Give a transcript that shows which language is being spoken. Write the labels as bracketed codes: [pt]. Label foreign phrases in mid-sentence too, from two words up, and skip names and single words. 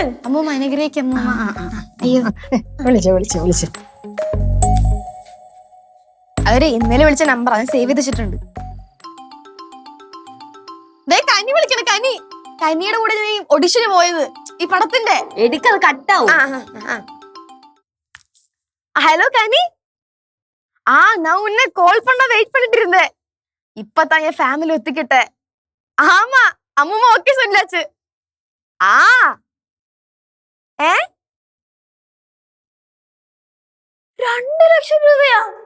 [ml] അമ്മൂമ്മ അനുഗ്രഹിക്കും. അയ്യോ, വിളിച്ചു. അവര് ഇന്നലെ വിളിച്ച നമ്പർ അത് സേവ് ചെയ്ത് വെച്ചിട്ടുണ്ട്. കനി വിളിക്കണ, കനിയുടെ കൂടെ ഞാൻ ഓഡിഷന് പോയത് ഈ പടത്തിന്റെ. എടുക്കത് കട്ടാവും. [ta] ஹலோ கனி, நான் உன்னை கால் பண்ண வெயிட் பண்ணிட்டு இருந்தேன். இப்பதான் என் ஃபேமிலி ஒத்துக்கிட்டேன். ஆமா, அம்மா ஓகே சொல்லாச்சு. [ml] 2 ലക്ഷം രൂപയാ?